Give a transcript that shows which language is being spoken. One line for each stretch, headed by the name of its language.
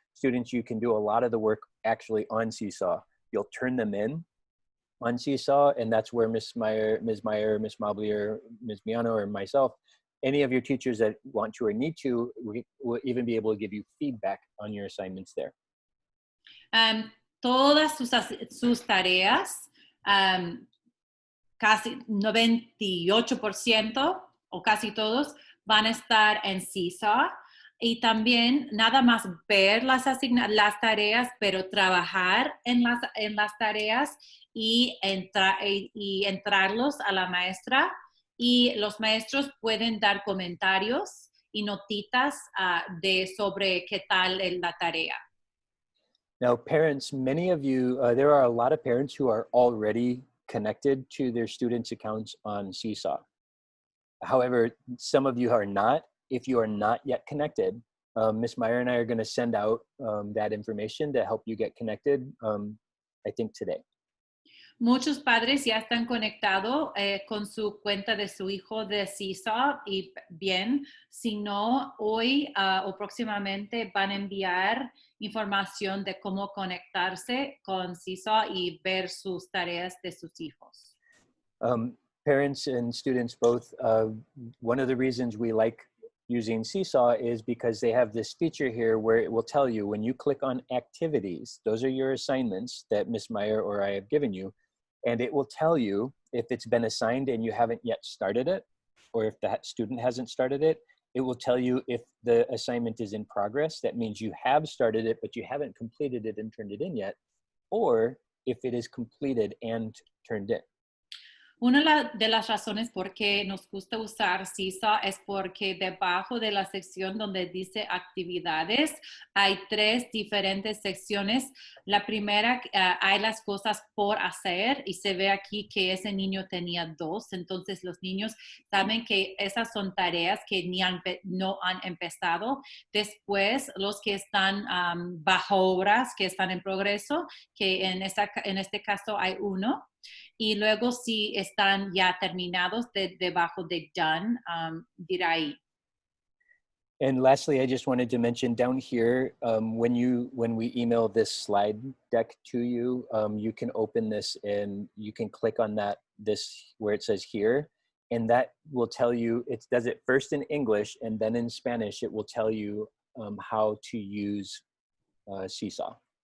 English: Students, you can do a lot of the work actually on Seesaw. You'll turn them in on Seesaw, and that's where Ms. Meyer, Ms. Mobley, or Ms. Miano, or myself, any of your teachers that want to or need to, will even be able to give you feedback on your assignments there.
Spanish: Todas sus tareas, casi 98% o casi todos van a estar en Seesaw. Y también nada más ver las tareas, pero trabajar en las tareas y entrarlos a la maestra. Y los maestros pueden dar comentarios y notitas sobre qué tal la tarea.
English: Now, parents, many of you, there are a lot of parents who are already connected to their students' accounts on Seesaw. However, some of you are not. If you are not yet connected, Ms. Meyer and I are going to send out that information to help you get connected, I think today.
Spanish: Muchos padres ya están conectados con su cuenta de su hijo de Seesaw y bien, si no, hoy o próximamente van a enviar información de cómo conectarse con Seesaw y ver sus tareas de sus hijos.
English: Parents and students both, one of the reasons we like using Seesaw is because they have this feature here where it will tell you when you click on activities, those are your assignments that Ms. Meyer or I have given you, and it will tell you if it's been assigned and you haven't yet started it, or if that student hasn't started it. It will tell you if the assignment is in progress. That means you have started it, but you haven't completed it and turned it in yet, or if it is completed and turned in.
Spanish: Una de las razones por qué nos gusta usar Seesaw es porque debajo de la sección donde dice actividades hay 3 diferentes secciones. La primera, hay las cosas por hacer y se ve aquí que ese niño tenía 2. Entonces los niños saben que esas son tareas que no han empezado. Después los que están bajo obras, que están en progreso, que en este caso hay 1. Y luego si están ya terminados debajo de done, dirá ahí.
English: And lastly, I just wanted to mention down here, when we email this slide deck to you, you can open this and you can click on this where it says here, and that will tell you, it does it first in English and then in Spanish, it will tell you how to use Seesaw.